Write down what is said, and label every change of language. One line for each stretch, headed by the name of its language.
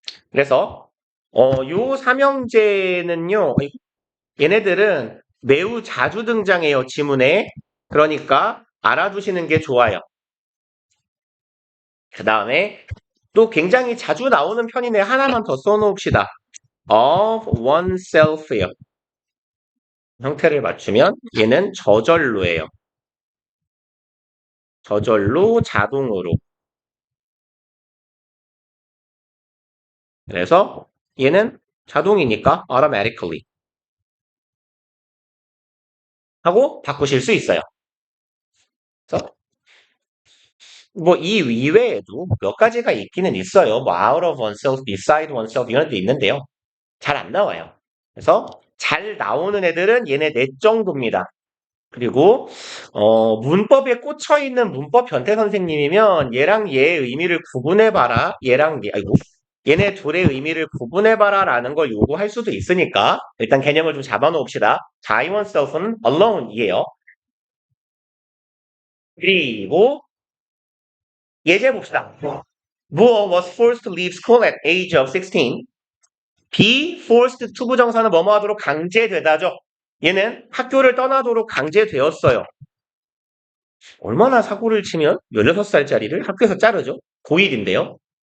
Korean: 그래서 요 삼형제는요. 얘네들은 매우 자주 등장해요. 지문에. 그러니까 알아두시는 게 좋아요. 그 다음에 또 굉장히 자주 나오는 편이네. 하나만 더 써놓읍시다.
English: of oneself
Korean: 예요. 형태를 맞추면 얘는 저절로예요. 저절로 자동으로. 그래서 얘는 자동이니까 automatically 하고 바꾸실 수 있어요. 그래서 뭐 이 이외에도 몇 가지가 있기는 있어요. 뭐
English: out of oneself, beside oneself
Korean: 이런 데 있는데요. 잘 안 나와요. 그래서 잘 나오는 애들은 얘네 넷 정도입니다. 그리고 문법에 꽂혀 있는 문법 변태 선생님이면 얘랑 얘의 의미를 구분해 봐라. 얘랑 얘 아이고. 얘네 둘의 의미를 구분해 봐라라는 걸 요구할 수도 있으니까 일단 개념을 좀 잡아 놓읍시다.
English: by oneself
Korean: 은 alone이에요. 그리고 예제 봅시다.
English: Moore was forced to leave school at age of 16. be forced to
Korean: 부정사는 뭐뭐 하도록 강제되다죠. 얘는 학교를 떠나도록 강제되었어요. 얼마나 사고를 치면 16살짜리를 학교에서 자르죠? 고1인데요.